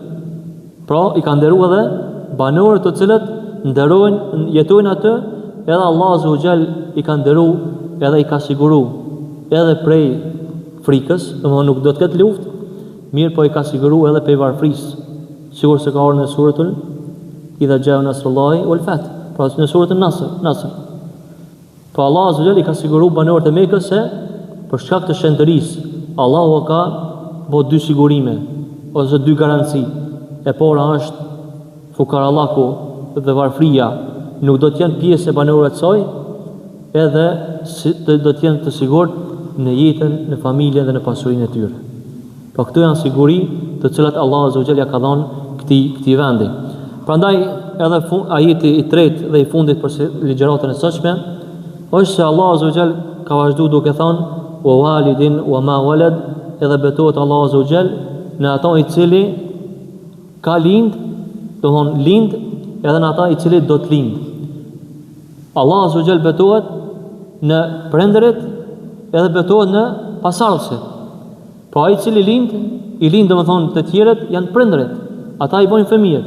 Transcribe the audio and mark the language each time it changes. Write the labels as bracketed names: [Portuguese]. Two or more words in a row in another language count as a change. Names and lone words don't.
[Albanian] Pra i ka nderuar edhe banorët të cilët nderojnë, jetojnë aty, edhe Allah [Arabic] عز وجل [Albanian] i ka nderuar edhe i ka siguruar edhe prej frikës, domethënë nuk do të ketë luftë, mirë po i ka siguruar edhe prej varfrisë, sikur se ka ardhur në suratul [Arabic] إذا جاء نصر الله والفتح, [Albanian] pra në suratul Nasr. Po Allah [Arabic] عز وجل [Albanian] i ka siguruar banorët e Mekës se për shkak të shenjtërisë, Allahu ka bërë dy sigurime ose dy garanci. E para është fukarallaku dhe varfria nuk do të jenë pjesë e banorëve të saj, edhe do të jenë të sigurt në jetën, në familjen dhe në pasurinë e tyre. Po këto janë siguri të cilat Allah [Arabic] عز وجل [Albanian] ja ka dhënë këtij vendi. Prandaj edhe ajeti i tretë dhe i fundit për ligjëratën e sotshme është se Allah [Arabic] عز وجل [Albanian] ka vazhduar duke thënë: [Arabic] "ووالد وما ولد", [Albanian] edhe betohet Allah [Arabic] عز وجل [Albanian] në ata i cili ka lind, do të thonë lind, edhe në ata i cili do të lind. Allah [Arabic] عز وجل [Albanian] betohet në prindërit edhe betohet në pasardhësit. Pra ai i cili lind, i lind do të thonë të tjerët janë prindërit, ata i bojnë fëmijët.